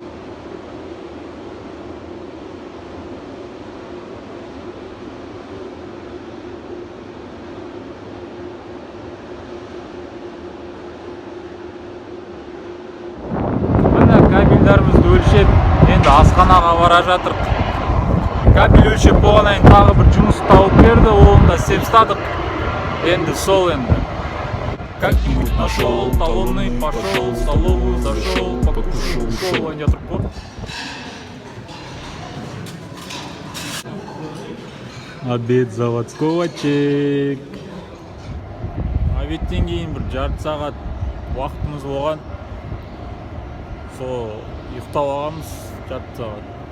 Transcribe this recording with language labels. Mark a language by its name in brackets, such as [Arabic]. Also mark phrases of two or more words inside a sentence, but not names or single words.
[Kazakh] Кабельдерімізді өлшеп, енді асханаға бара жатырық. Кабель өлшеп болғаннан кейін тағы бір жұмыс тауып берді, оны да істеп тастадық. Енді сол енді. [Russian] Как-нибудь нашел, талонный пошел, в столовую зашел, покушал, ушел, а не [Kazakh] тұрып қой. [Russian] Обед заводского чек. [Kazakh] Обедтен кейін бір жарты сағат уақытымыз болған. Сол ұйықтап алғанбыз жарты сағат.